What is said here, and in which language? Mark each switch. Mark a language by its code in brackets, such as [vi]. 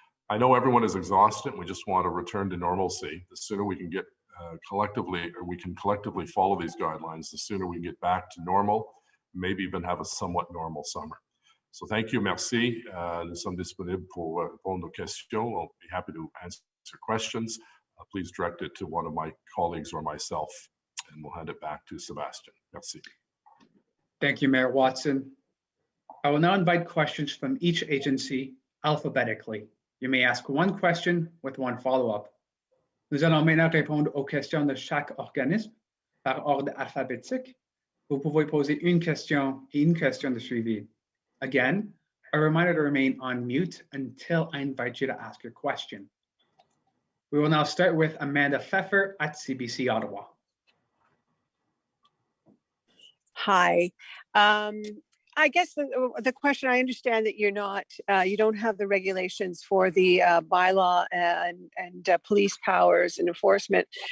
[en] I know everyone is exhausted, and we just want to return to normalcy. The sooner we can get collectively follow these guidelines, the sooner we can get back to normal, maybe even have a somewhat normal summer. So thank you, merci. [fr] Nous sommes disponibles pour répondre aux questions. [en] I'll be happy to answer questions. Please direct it to one of my colleagues or myself, and we'll hand it back to Sebastian. [fr] Merci. [en] Thank you, Mayor Watson. I will now invite questions from each agency alphabetically. You may ask one question with one follow-up. [fr] Nous allons maintenant répondre aux questions de chaque organisme par ordre alphabétique. Vous pouvez poser une question et une question de suivi. [en] Again, a reminder to remain on mute until I invite you to ask your question. We will now start with Amanda Pfeffer at CBC Ottawa. Hi. I guess the question, I understand that you're not, you don't have the regulations for the bylaw and police powers and enforcement.